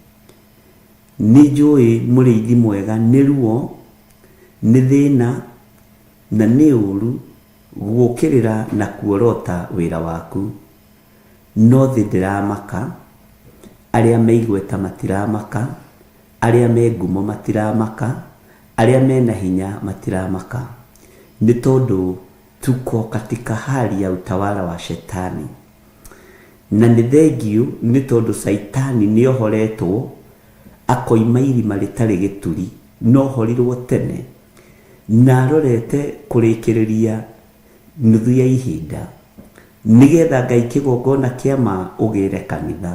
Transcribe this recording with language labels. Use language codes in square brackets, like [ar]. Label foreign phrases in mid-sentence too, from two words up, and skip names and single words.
[ki] Nĩ njũĩ mũrĩithi mwega nĩ ruo, nĩ thĩna, na nĩ ũru gũkĩrĩra na kuorota wĩra waku. No thĩ ndĩramaka, arĩa meigweta matiramaka, arĩa me ngumo matiramaka, arĩa mena hinya matiramaka, nĩ tondũ [sw] tuko katika hali ya utawala wa Shetani. [ki] Na nĩ thengiũ nĩ tondũ Saitani nĩ ohoretwo, akoima irima rĩtarĩ gĩturi, no horirwo tene, na arorete kũrĩkĩrĩria nuthu ya ihinda, nĩgetha Ngai kĩgongona kĩa ma ũgĩre kanitha.